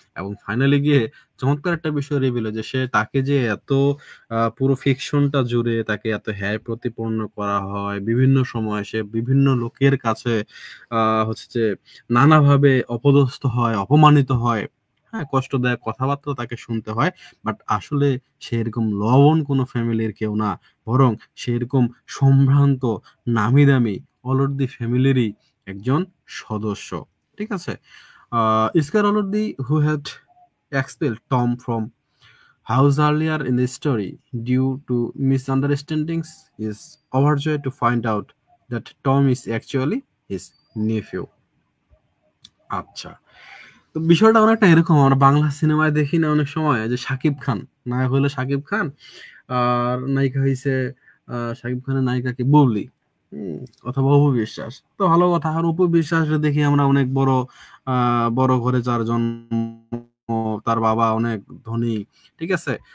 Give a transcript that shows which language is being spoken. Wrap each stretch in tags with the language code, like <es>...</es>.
<bn>এবং ফাইনালি গিয়ে চমৎকার একটা বিষয় রিভিল যে সে তাকে যে এত পুরো ফিকশনটা জুড়ে তাকে এত হ্যায় প্রতিপন্ন করা হয়, বিভিন্ন সময় সে বিভিন্ন লোকের কাছে হচ্ছে যে নানাভাবে অপদস্থ হয়, অপমানিত হয়, হ্যাঁ, কষ্টদায়ক কথাবার্তা তাকে শুনতে হয়। বাট আসলে সে এরকম লবণ কোনো ফ্যামিলির কেউ না, বরং সে এরকম সম্ভ্রান্ত নামি দামি অলর্দি ফ্যামিলিরই একজন সদস্য, ঠিক আছে?</bn> <en>Iskar Olordi, who had expelled Tom from house earlier in the story due to misunderstandings, is overjoyed to find out that Tom is actually his nephew.</en> <bn>আচ্ছা, তো বিষয়টা অনেকটা এরকম আমরা বাংলা সিনেমায় দেখি না অনেক সময়, যে শাকিব খান নায়ক হলো শাকিব খান, আর নায়িকা হইছে শাকিব খানের নায়িকা কি বুবলি, অথবা অপু বিশ্বাস। তো ভালো কথা, আর অপু বিশ্বাস দেখি আমরা অনেক বড় ঘরে যার জন্ম, তার বাবা অনেক ধনী, ঠিক আছে?</bn>